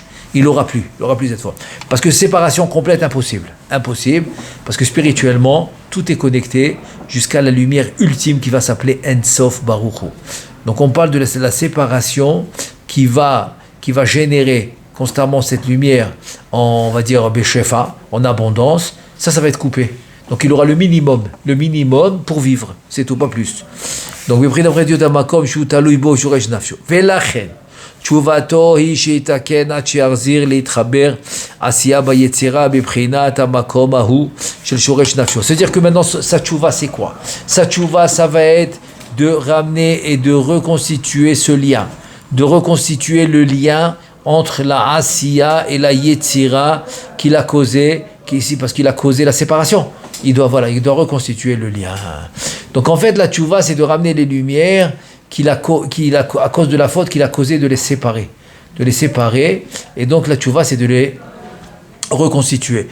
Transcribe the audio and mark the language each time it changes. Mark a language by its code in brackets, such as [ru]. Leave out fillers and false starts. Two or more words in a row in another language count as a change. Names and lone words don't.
[fr] Il n'aura plus cette force. Parce que séparation complète, impossible, parce que spirituellement, tout est connecté jusqu'à la lumière ultime qui va s'appeler [he] אין סוף ברוך הוא. [fr] Donc on parle de la séparation qui va générer constamment cette lumière on va dire Beshefa, en abondance, ça va être coupé. Donc il aura le minimum pour vivre, c'est tout, pas plus. [he] Donc תשובתו היא שיתקן עד שיחזיר להתחבר עשייה ביצירה בבחינת המקום ההוא של שורש נפשו. [fr] C'est-à-dire que maintenant sa tchouva c'est quoi? Sa tchouva ça va être de ramener et de reconstituer ce lien, de reconstituer le lien entre la asiya et la yetzira qu'il a causé, parce qu'il a causé la séparation. Il doit reconstituer le lien. Donc en fait la tchouva c'est de ramener les lumières à cause de la faute qu'il a causé, de les séparer, et donc la tchouva c'est de les reconstituer.